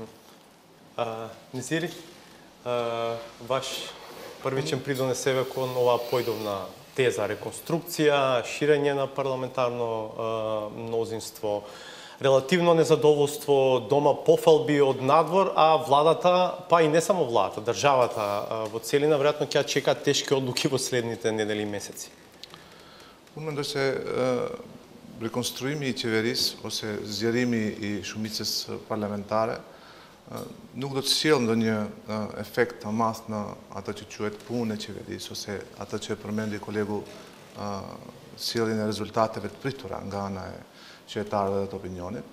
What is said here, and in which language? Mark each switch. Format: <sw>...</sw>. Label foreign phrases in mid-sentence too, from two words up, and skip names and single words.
<mk>Низири, ваш првичен придонес себе кон оваа појдовна теза, реконструкција, ширење на парламентарно мнозинство, релативно незадоволство, дома пофалби од надвор, а владата, па и не само владата, државата во целина веројатно ќе чекаат тешки одлуки во следните недели и месеци.</mk> <sq>Unë mendoj se rekonstruimi i qeverisë ose zgjerimi i shumicës parlamentare nuk do të sjellë ndonjë efekt të madh në atë që quhet punë e qeverisë ose atë që përmendi kolegu sjelljen e rezultateve të pritura nga ana e qytetarëve dhe të opinionit.</sq>